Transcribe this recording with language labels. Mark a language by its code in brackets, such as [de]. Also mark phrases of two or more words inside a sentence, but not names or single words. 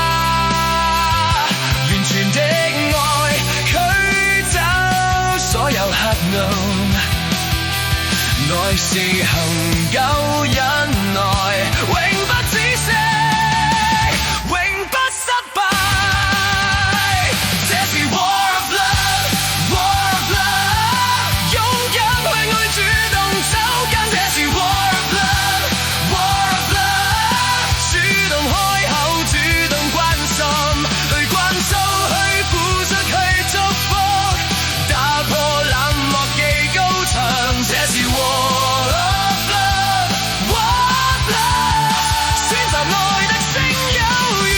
[zh] 完全的愛驅走所有黑暗，愛是恒久忍耐，永不止息，永不失敗。這是 [en] War of Love, War of Love， [zh] 勇敢去愛，主動走近。這是 [en] War of Love, War of Love， [zh] 主動開口，主動關心，去關心，去付出，去祝福，打破冷漠技高牆。這是 [en] War of Love, War of Love， [zh] 選擇愛的聲優越。